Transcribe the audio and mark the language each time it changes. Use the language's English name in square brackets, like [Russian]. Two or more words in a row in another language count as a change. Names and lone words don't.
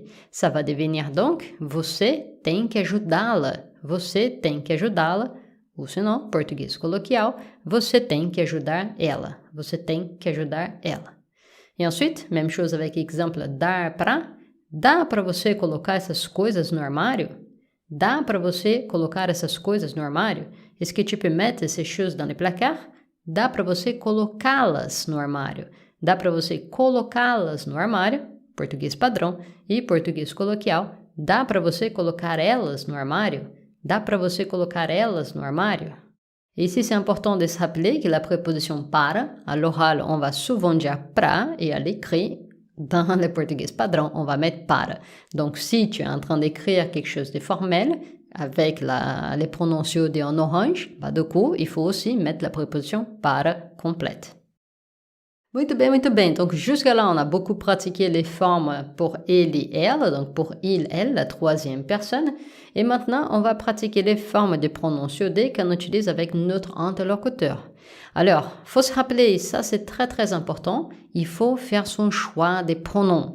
[French] Ça va devenir donc, [Portuguese] você tem que ajudá-la. Você tem que ajudá-la. Ou sinon, português coloquial, você tem que ajudar ela. Você tem que ajudar ela. E [French] ensuite, même chose avec exemple [Portuguese] dar pra. Dá para você colocar essas coisas no armário? Dá para você colocar essas coisas no armário? [French] Est-ce que tu peux mettre ces choses dans le placard? [Portuguese] Dá para você colocá-las no armário? Dá para você colocá-las no armário? Português padrão e português coloquial. Dá para você colocar elas no armário? Dá para você colocar elas no armário? [French] Ici, c'est important de se rappeler que la préposition para, à l'oral, on va souvent dire pra et à l'écrit, dans le portugais padrão, on va mettre para. Donc, si tu es en train d'écrire quelque chose de formel, avec les prononciaux en orange, bah, du coup, il faut aussi mettre la préposition para complète. [Portuguese] Muito bem, muito bem. [French] Donc, jusqu'à là, on a beaucoup pratiqué les formes pour il et elle, donc pour il, elle, la troisième personne. Et maintenant, on va pratiquer les formes de prononciaux D qu'on utilise avec notre interlocuteur. Alors, faut se rappeler, ça c'est très très important, il faut faire son choix des pronoms.